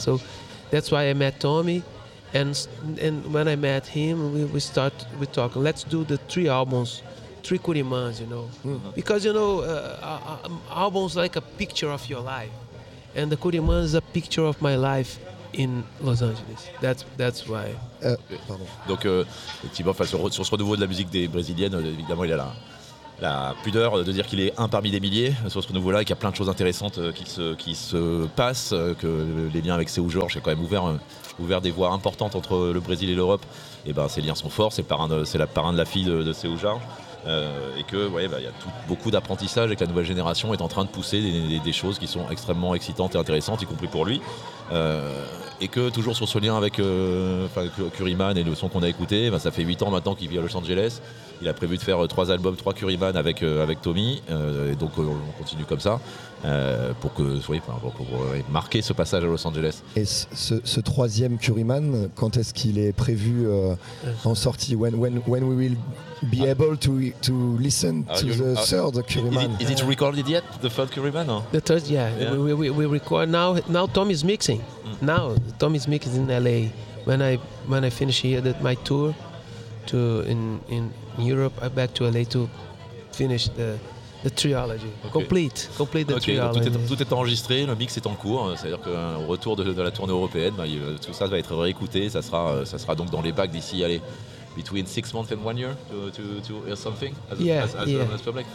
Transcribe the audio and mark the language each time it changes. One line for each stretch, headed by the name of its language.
English: So that's why I met Tommy. And when I met him, we talk, let's do the three albums, three Curimãs, you know. Mm-hmm. Because, you know, albums like a picture of your life. And the Curimãs is a picture of my life in Los Angeles. That's why.
French: Donc Tibor, sur ce renouveau de la musique des brésiliennes, évidemment il a la pudeur de dire qu'il est un parmi des milliers sur ce renouveau-là et qu'il y a plein de choses intéressantes qui se passent, que les liens avec Seu Jorge ont quand même ouvert des voies importantes entre le Brésil et l'Europe. Et ben ces liens sont forts, c'est le parrain de la fille de Seu Jorge. Et que ouais, bah, y a beaucoup d'apprentissage et que la nouvelle génération est en train de pousser des choses qui sont extrêmement excitantes et intéressantes, y compris pour lui. Et que toujours sur ce lien avec Curimãs et le son qu'on a écouté, bah, ça fait 8 ans maintenant qu'il vit à Los Angeles. Il a prévu de faire 3 albums, 3 Curimãs avec Tommy. Et donc on continue comme ça pour marquer ce passage à Los Angeles. Et ce troisième Curimãs, quand est-ce qu'il est prévu en sortie?
English: When we will be able to listen to the third Curimãs? Is it recorded yet, the third Curimãs? The third, yeah. We record now. Tommy's mixing. Mm. Now Tommy's mixing in LA. When I finish here that my tour to in Europe, I'm back to LA to finish the trilogy. Okay. Complete the trilogy.
French: Tout est enregistré, le mix est en cours. C'est-à-dire qu'au retour de la tournée européenne, bah, tout ça va être réécouté. Ça sera donc dans les bacs d'ici. Allez.
English: Between 6 months and 1 year to hear something as public.